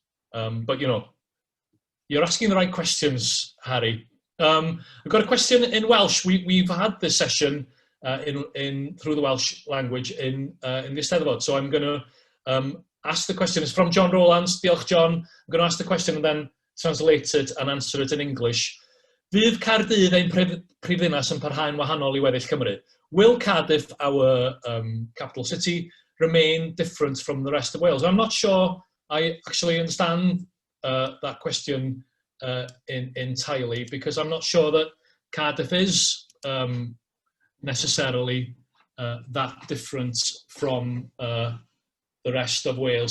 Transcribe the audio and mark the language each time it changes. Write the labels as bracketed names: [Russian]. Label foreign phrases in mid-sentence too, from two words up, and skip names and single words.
[English] But you're asking the right questions, Harry. We've got a question in Welsh. We've had this session in through the Welsh language in the Eisteddfod. So I'm going to ask the question. It's from John Rowlands. Diolch, John. I'm going to ask the question and then translate it and answer it in English. [Welsh] Fydd Caerdydd ein prifddinas yn parhau'n wahanol I weddill Cymru? [English] Will Cardiff, our capital city, remain different from the rest of Wales? I'm not sure I actually understand that question entirely, because I'm not sure that Cardiff is necessarily that different from the rest of Wales.